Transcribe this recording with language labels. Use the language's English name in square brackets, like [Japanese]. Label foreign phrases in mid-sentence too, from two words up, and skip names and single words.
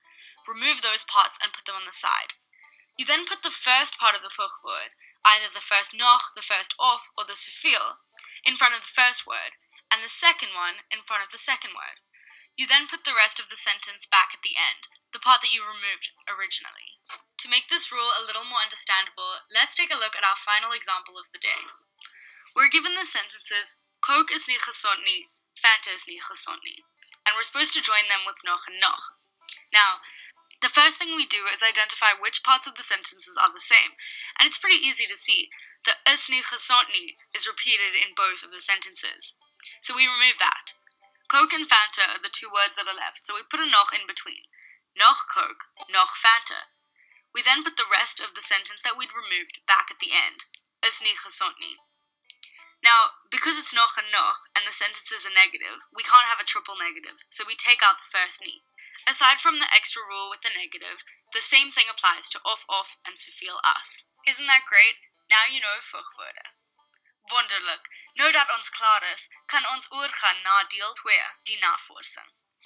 [English] Remove those parts and put them on the side. You then put the first part of the Voegwoorde, either the first noch, the first of, or the zoveel, in front of the first word, and the second one in front of the second word. You then put the rest of the sentence back at the end, the part that you removed originally. To make this rule a little more understandable, let's take a look at our final example of the day. We're given the sentences, [Afrikaans] Coke is nie gesond nie, Fanta is nie gesond nie, [English] and we're supposed to join them with noch and noch. Now, the first thing we do is identify which parts of the sentences are the same, and it's pretty easy to see. The [Afrikaans] is nie gesond nie [English] is repeated in both of the sentences. So we remove that. Coke and Fanta are the two words that are left, so we put a noch in between. [Afrikaans] Noch Coke, noch Fanta. [English] We then put the rest of the sentence that we'd removed back at the end. [Afrikaans] Is nie gesond nie. [English] Now, because it's noch and noch, and the sentences are negative, we can't have a triple negative, so we take out the first nie. Aside from the extra rule with the negative, the same thing applies to of, and [Afrikaans] zoveel as. [English] Isn't that great? Now you know Voegwoorde. Wonderlik. [Afrikaans] Nou dat ons klaar is, kan ons oorgaan na deel 2, die navorsing.